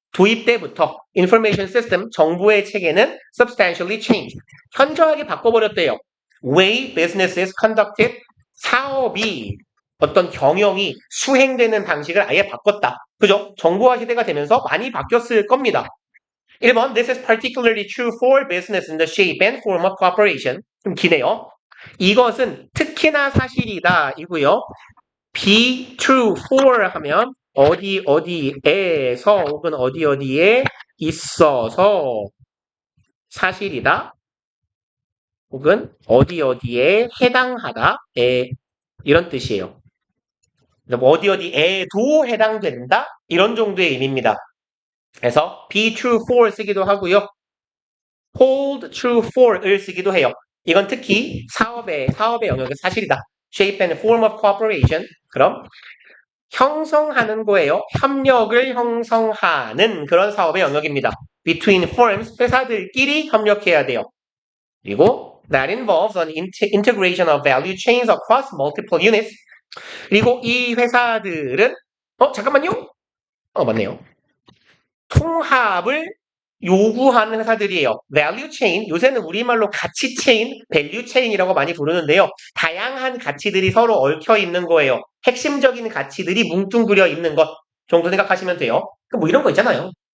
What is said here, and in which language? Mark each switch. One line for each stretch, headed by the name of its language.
Korean: 도입 때부터 information system, 정보의 체계는
English: substantially changed.
Korean: 현저하게 바꿔버렸대요.
English: Way business is conducted,
Korean: 사업이 어떤 경영이 수행되는 방식을 아예 바꿨다. 그죠? 정보화 시대가 되면서 많이 바뀌었을 겁니다.
English: 1번, this is particularly true for business in the shape and form of cooperation.
Korean: 좀 기네요. 이것은 특히나 사실이다 이고요. be true for 하면 어디 어디에서 혹은 어디 어디에 있어서 사실이다 혹은 어디 어디에 해당하다 이런 뜻이에요. 뭐 어디 어디에도 해당된다 이런 정도의 의미입니다. 그래서 be true for 쓰기도 하고요.
English: hold true for
Korean: 을 쓰기도 해요. 이건 특히 사업의 영역의 사실이다.
English: shape and form of cooperation.
Korean: 그럼 형성하는 거예요. 협력을 형성하는 그런 사업의 영역입니다. between firms, 회사들끼리 협력해야 돼요.
English: 그리고 that involves an integration of value chains across multiple units.
Korean: 그리고 이 회사들은 잠깐만요. 맞네요. 통합을 요구하는 회사들이에요. value chain, 요새는 우리말로 가치 체인, value chain이라고 많이 부르는데요. 다양한 가치들이 서로 얽혀 있는 거예요. 핵심적인 가치들이 뭉뚱그려 있는 것 정도 생각하시면 돼요. 뭐 이런 거 있잖아요.